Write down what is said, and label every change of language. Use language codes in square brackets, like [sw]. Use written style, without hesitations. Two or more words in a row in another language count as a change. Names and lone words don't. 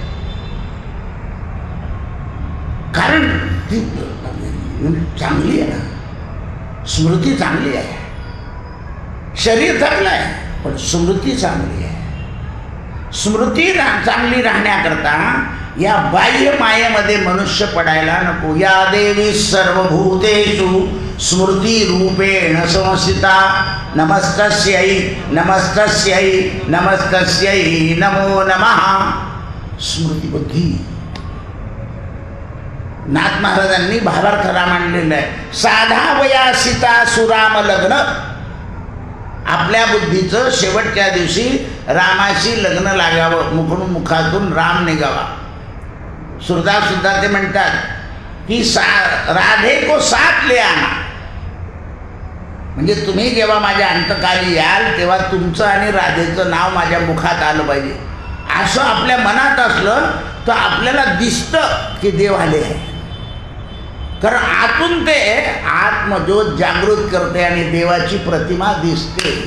[mr] कारण ती चांगली आहे ना, स्मृती चांगली आहे. शरीर थकलं आहे पण स्मृती चांगली आहे. स्मृती चांगली राहण्याकरता या बाह्य मायेमध्ये मनुष्य पडायला नको. [sa] या देवी सर्वभूतेषु स्मृती रूपेण संस्थिता नमस्तस्यै नमस्तस्यै नमस्तस्यै नमो नमः. [mr] स्मृतिबुद्धी नाथ महाराजांनी भावार्थ रामांडलेला आहे. साधा वया सीता सुराम लग्न. आपल्या बुद्धीचं शेवटच्या दिवशी रामाशी लग्न लागावं, मुखातून राम निघावा. सुरदास सुद्धा ते म्हणतात की [hi] राधे को साथ ले आना. [mr] म्हणजे तुम्ही जेव्हा माझ्या अंतकाली याल तेव्हा तुमचं आणि राधेचं नाव माझ्या मुखात आलं पाहिजे. असं आपल्या मनात असलं तर आपल्याला दिसतं की देव आले आहे. कारण आतून ते आत्मज्योत जागृत करते आणि देवाची प्रतिमा दिसते.